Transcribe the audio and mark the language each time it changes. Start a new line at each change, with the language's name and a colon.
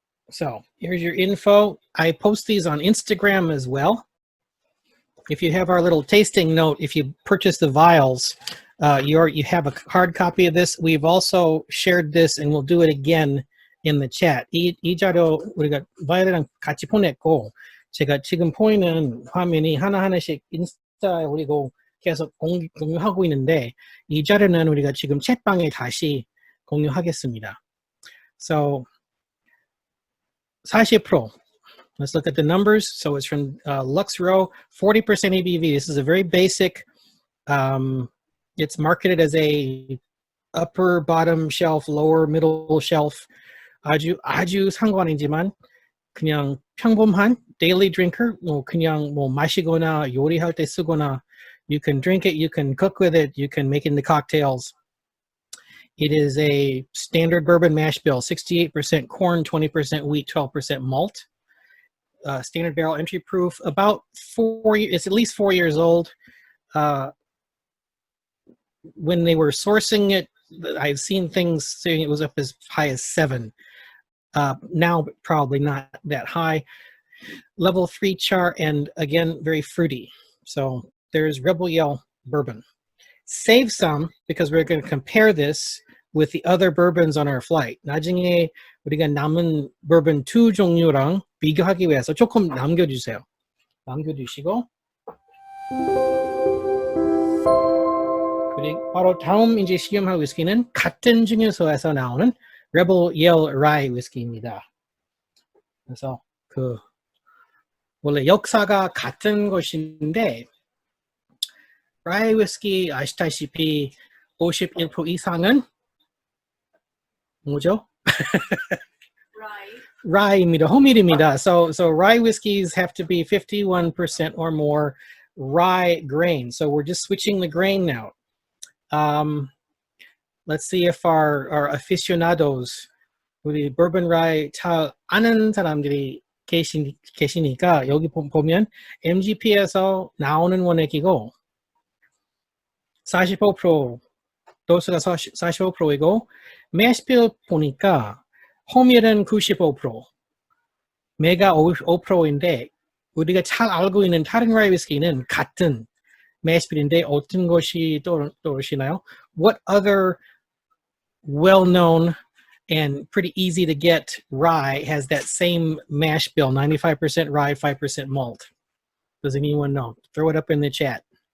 English: So here's your info. I post these on Instagram as well. If you have our little tasting note, if you purchase the vials, you have a hard copy of this. We've also shared this, and we'll do it again in the chat.
Korean: 이 자료 우리가 바이올이랑 같이 보냈고, 제가 지금 보이는 화면이 하나하나씩 인스타에 올리고 계속 공유하고 있는데, 이 자료는 우리가 지금 챗방에 다시 공유하겠습니다.
English: So 40%. Let's look at the numbers. So it's from Lux Row, 40% ABV. This is a very basic, it's marketed as a upper bottom shelf, lower middle shelf.
Korean: 아주 상관이지만 그냥 평범한 daily drinker, 뭐 그냥 뭐 마시거나 요리할 때 쓰거나,
English: you can drink it, you can cook with it, you can make it into cocktails. It is a standard bourbon mash bill, 68% corn, 20% wheat, 12% malt. Standard barrel entry proof, about 4 years, it's at least 4 years old. When they were sourcing it, I've seen things saying it was up as high as 7. Now probably not that high. Level 3 char, and again, very fruity. So there's Rebel Yell Bourbon. Save some, because we're going to compare this with the other bourbons on our flight.
Korean: 나중에 우리가 남은 bourbon 2 종류랑 비교하기 위해서 조금 남겨주세요. 남겨주시고, 그리고 바로 다음 이제 시음할 위스키는 같은 증류소에서 나오는 Rebel Yell Rye 위스키입니다. 그래서 그 원래 역사가 같은 것인데, 라이 위스키 아시다시피 51% 이상은 뭐죠? Rye입니다. 호밀입니다.
English: So rye whiskeys have to be 51% or more rye grain. So we're just switching the grain now. Let's see if our aficionados,
Korean: 우리 bourbon rye 잘 아는 사람들이 계시니까 여기 보면 MGP에서 나오는 원액이고 45%, 도수가 45%이고, 매시빌 보니까 호밀은 95%, 메가 5%인데, 우리가 잘 알고 있는 다른 라이 위스키는 같은 매시빌인데 어떤 것이 떠오르시나요?
English: What other well-known and pretty easy to get rye has that same mash bill, 95% rye, 5% malt? Does anyone know? Throw it up in the chat.